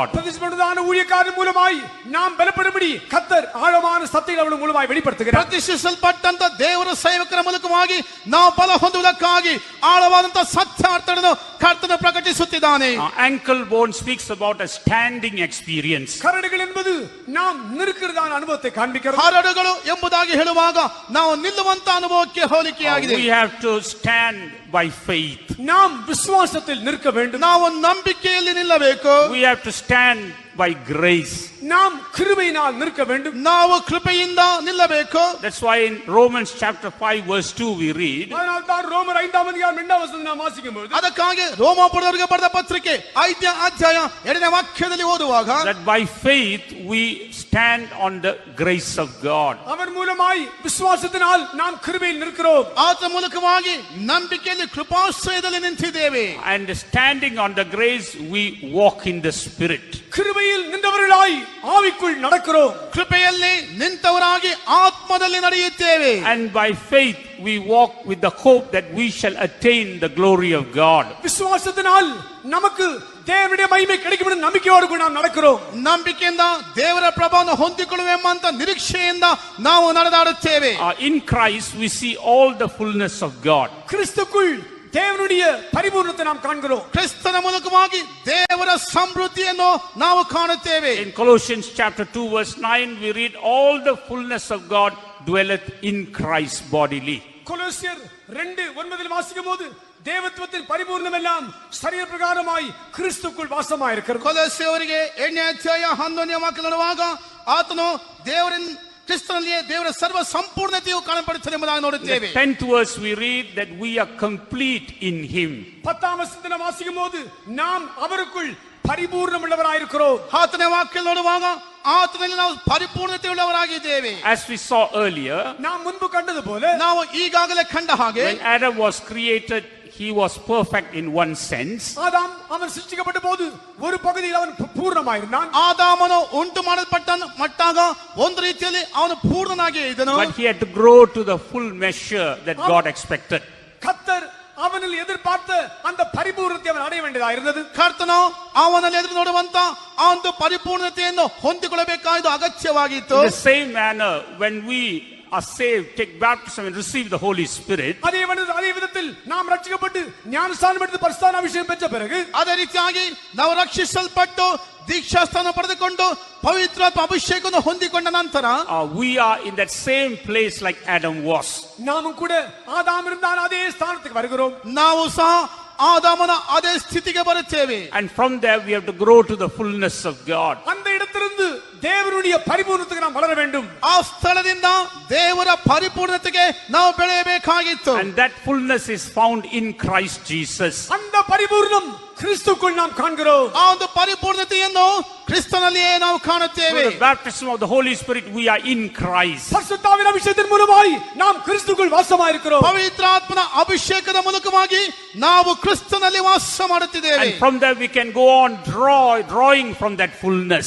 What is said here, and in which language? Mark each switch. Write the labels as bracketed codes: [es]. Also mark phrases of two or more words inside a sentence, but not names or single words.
[ta] பிரதிஷ்டையான ஊழியக்காரர் மூலமாய் நாம் பலப்படும்படி கர்த்தர் ஆழமான சத்தியங்களை அவர்கள் மூலமாய் வெளிப்படுத்துகிறார். [kn] ಪ್ರತಿಷ್ಠಿಸಲ್ಪಟ್ಟಂತ ದೇವರ ಸೇವಕರ ಮೂಲಕವಾಗಿ ನಾವು ಬಲ ಹೊಂದುವುದಕ್ಕಾಗಿ ಆಳವಾದಂತ ಸತ್ಯಾರ್ಥಗಳನ್ನು ಕರ್ತನು ಪ್ರಕಟಿಸುತ್ತಿದ್ದಾನೆ. [en] Ankle bone speaks about a standing experience. [ta] கரடுகள் என்பது நாம் நிற்கிறதான அனுபவத்தை காண்பிக்கிறது. [kn] ಹರಡುಗಳು ಎಂಬುದಾಗಿ ಹೇಳುವಾಗ ನಾವು ನಿಲ್ಲುವಂತ ಅನುಭವಕ್ಕೆ ಹೋಲಿಕೆಯಾಗಿದೆ. [en] We have to stand by faith. [ta] நாம் விசுவாசத்தில் நிற்க வேண்டும். [kn] ನಾವು ನಂಬಿಕೆಯಲ್ಲಿ ನಿಲ್ಲಬೇಕು. [en] We have to stand by grace. [ta] நாம் கிருபையினால் நிற்க வேண்டும். [kn] ನಾವು ಕೃಪೆಯಿಂದ ನಿಲ್ಲಬೇಕು. [en] That's why in Romans chapter 5 verse 2 we read, [ta] அதனால் தான் ரோமர் 5ஆம் அதிகாரம் 2ஆம் வசனத்தை நாம் வாசிக்கும்போது [kn] ಅದಕ್ಕಾಗಿ ರೋಮಾಪುರದವರಿಗೆ ಬರೆದ ಪತ್ರಿಕೆ 5ನೇ ಅಧ್ಯಾಯ 2ನೇ ವಾಕ್ಯದಲ್ಲಿ ಓದುವಾಗ [en] that by faith we stand on the grace of God. [ta] அவர் மூலமாய் விசுவாசத்தினால் நாம் கிருபையில் நிற்கிறோம். [kn] ಆತ ಮೂಲಕವಾಗಿ ನಂಬಿಕೆಯಲ್ಲಿ ಕೃಪಾಶ್ರಯದಲ್ಲಿ ನಿಂತಿದ್ದೇವೆ. [en] And standing on the grace we walk in the spirit. [ta] கிருபையில் நின்றவர்களாய் ஆவிக்குள் நடக்கிறோம். [kn] ಕೃಪೆಯಲ್ಲಿ ನಿಂತವರಾಗಿ ಆತ್ಮದಲ್ಲಿ ನಡೆಯುತ್ತೇವೆ. [en] And by faith we walk with the hope that we shall attain the glory of God. [ta] விசுவாசத்தினால் நமக்கு தேவனுடைய மகிமை கிடைக்கும் என்ற நம்பிக்கையோடு கூட நாம் நடக்கிறோம். [kn] ನಂಬಿಕೆಯಿಂದ ದೇವರ ಪ್ರಭಾವವನ್ನು ಹೊಂದಿಕೊಳ್ಳುವೆಂಬಂತ ನಿರೀಕ್ಷೆಯಿಂದ ನಾವು ನಡೆದಾಡುತ್ತೇವೆ. [en] In Christ we see all the fullness of God. [ta] கிறிஸ்துக்குள் தேவனுடைய பரிபூர்ணத்தை நாம் காண்கிறோம். [kn] ಕ್ರಿಸ್ತನ ಮೂಲಕವಾಗಿ ದೇವರ ಸಮೃದ್ಧಿಯನ್ನು ನಾವು ಕಾಣುತ್ತೇವೆ. [en] In Colossians chapter 2 verse 9 we read all the fullness of God dwelleth in Christ bodily. [ta] கொலோசியர் 2:9 வாசிக்கும்போது தேவத்துவத்தின் பரிபூர்ணம் எல்லாம் சரீர பிரகாரமாய் கிறிஸ்துக்குள் வாசமாய் இருக்கிறது. [kn] ಕೊಲೊಸ್ಸೆಯವರಿಗೆ 8ನೇ ಅಧ್ಯಾಯ 11ನೇ ವಾಕ್ಯ ನೋಡುವಾಗ ಆತನು ದೇವರಿನ ಕ್ರಿಸ್ತನಲ್ಲಿಯೇ ದೇವರ ಸರ್ವ ಸಂಪೂರ್ಣತೆಯು ಕಾಣப்படுತ್ತದೆ ಎಂಬುದಾಗಿ [en] In [kn] ನೋಡುತ್ತೇವೆ. [en] the 10th verse we read that we are complete in him. [ta] 10ஆம் வசனத்தை நாம் வாசிக்கும்போது நாம் அவருக்குள் பரிபூர்ணம் உள்ளவராயிருக்கிறோம். [kn] 10ನೇ ವಾಕ್ಯ ನೋಡುವಾಗ ಆತನಲ್ಲಿ ನಾವು ಪರಿಪೂರ್ಣತೆ ಉಳ್ಳವರಾಗಿದ್ದೇವೆ. [en] As we saw earlier, [ta] நாம் முன்பு கண்டது போல [kn] ನಾವು ಈಗಾಗಲೇ ಕಂಡ ಹಾಗೆ [en] when Adam was created he was perfect in one sense. [ta] ஆதாம் அவன் சிருஷ்டிக்கப்பட்ட போது ஒரு பகுதியில் அவன் பூர்ணமாயிருந்தான். [kn] ಆದಾಮನು ಉಂಟು ಮಾಡಲ್ಪಟ್ಟ ಮಟ್ಟಾಗ ಒಂದು ರೀತಿಯಲ್ಲಿ ಅವನು ಪೂರ್ಣನಾಗಿ ಇದ್ದನು. [en] But he had to grow to the full measure that God expected. [ta] கர்த்தர் அவனில் எதிர்பார்த்த அந்த பரிபூர்ணத்தை அவன் அடைய வேண்டியதா இருந்தது. [kn] ಕರ್ತನು ಅವನಲ್ಲಿ ಎದುರು ನೋಡುವಂತ ಆ ಒಂದು ಪರಿಪೂರ್ಣತೆಯನ್ನು ಹೊಂದಿಕೊಳ್ಳಬೇಕಾದ ಅಗತ್ಯವಾಗಿತ್ತು. [en] In the same manner when we are saved, take baptism and receive the Holy Spirit, [ta] அதே விதத்தில் நாம் ரட்சிக்கப்பட்டு ஞானஸ்நானம் எடுத்து பரிசுத்த அபிஷேகம் பெற்ற பிறகு [kn] ಅದೇ ರೀತಿಯಾಗಿ ನಾವು ರಕ್ಷಿಸಲ್ಪಟ್ಟು ದೀಕ್ಷಾಸ್ಥಾನ ಪಡೆದುಕೊಂಡು ಪವಿತ್ರಾತ್ಮ ಅಭಿಷೇಕವನ್ನು ಹೊಂದಿಕೊಂಡ ನಂತರ [en] we are in that same place like Adam was. [ta] நாமும் கூட ஆதாம் இருந்தான் அதே ஸ்தானத்துக்கு வருகிறோம். [kn] ನಾವು ಸಹ ಆದಾಮನ ಅದೇ ಸ್ಥಿತಿಗೆ ಬರುತ್ತೇವೆ. [en] And from there we have to grow to the fullness of God. [ta] அந்த இடத்திலிருந்து தேவனுடைய பரிபூர்ணத்துக்கு நாம் வளர வேண்டும். [kn] ಆ ಸ್ಥಳದಿಂದ ದೇವರ ಪರಿಪೂರ್ಣತೆಗೆ ನಾವು ಬೆಳೆಯಬೇಕಾಗಿತ್ತು. [en] And that fullness is found in Christ Jesus. [ta] அந்த பரிபூர்ணம் கிறிஸ்துக்குள் நாம் காண்கிறோம். [kn] ಆ ಒಂದು ಪರಿಪೂರ್ಣತೆಯನ್ನು ಕ್ರಿಸ್ತನಲ್ಲಿಯೇ ನಾವು ಕಾಣುತ್ತೇವೆ. [en] Through the baptism of the Holy Spirit we are in Christ. [ta] பரிசுத்தாவின் அபிஷேகத்தின் மூலமாய் நாம் கிறிஸ்துக்குள் வாசமாயிருக்கிறோம். [kn] ಪವಿತ್ರಾತ್ಮನ ಅಭಿಷೇಕದ ಮೂಲಕವಾಗಿ ನಾವು ಕ್ರಿಸ್ತನಲ್ಲಿ ವಾಸ ಮಾಡುತ್ತಿದ್ದೇವೆ. [en] And from there we can go on drawing from that fullness.